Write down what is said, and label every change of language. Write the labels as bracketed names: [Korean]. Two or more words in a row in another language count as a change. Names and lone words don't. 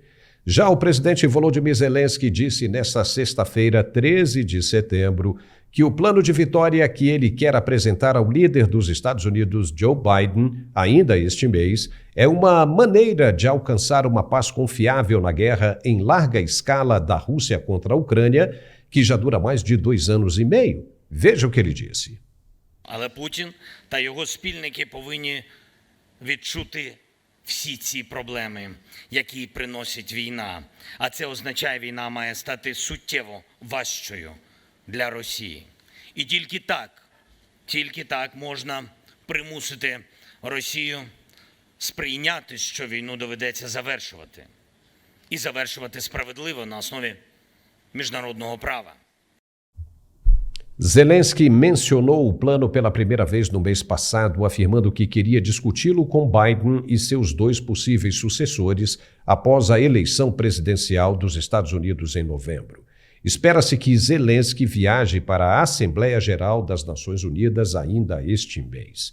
[Portuguese] Já o presidente Volodymyr Zelensky disse nesta sexta-feira, 13 de setembro, que o plano de vitória que ele quer apresentar ao líder dos Estados Unidos, Joe Biden, ainda este mês, é uma maneira de alcançar uma paz confiável na guerra em larga escala da Rússia contra a Ucrânia, que já dura mais de 2 anos e meio. Veja o que ele disse. [Ukrainian] Але Путін та його спільники повинні відчути всі ці проблеми, які приносить війна. А це означає, війна має стати суттєво важчою для Росії. І тільки так можна примусити Росію сприйняти, що війну доведеться завершувати. І завершувати справедливо на основі міжнародного права. [Portuguese] Zelensky mencionou o plano pela primeira vez no mês passado, afirmando que queria discuti-lo com Biden e seus 2 possíveis sucessores após a eleição presidencial dos Estados Unidos em novembro. Espera-se que Zelensky viaje para a Assembleia Geral das Nações Unidas ainda este mês.